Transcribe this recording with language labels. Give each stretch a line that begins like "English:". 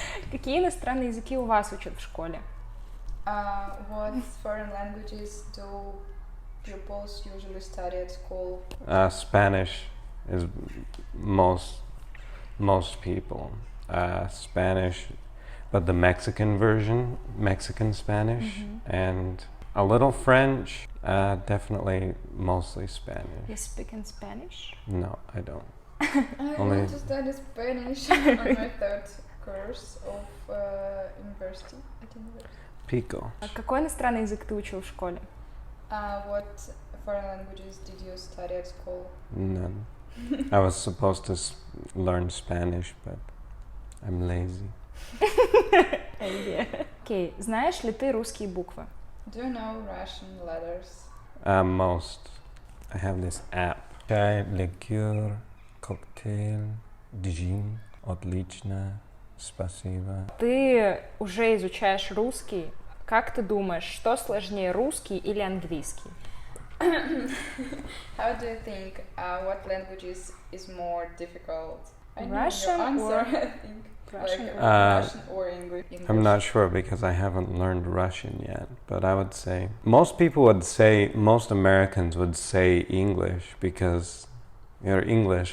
Russian: Какие иностранные языки у вас учат в школе?
English: What foreign languages do pupils usually study at school? Spanish is most people. Spanish, but the Mexican version, Mexican Spanish, and a little French. Definitely, mostly Spanish. You speak in Spanish? No, I don't. I Only- want to study Spanish on my third course of university at university. Pico.
Russian: Какой иностранный язык ты учил в школе?
English: What foreign languages did you study at school? None. I was supposed to learn Spanish, but I'm lazy.
Russian: Окей, знаешь ли ты русские буквы?
English: Do you know Russian letters? Most. I have this app.
Russian: Чай, ликер, коктейль, джин, отлично, спасибо. Ты уже изучаешь русский. Как ты думаешь, что сложнее, русский или английский?
English: How do you think what languages is more difficult? I know Russian your answer, or- I think. Russian like, or- Russian or English. I'm not sure because I haven't learned Russian yet, but I would say most Americans would say English because you're English.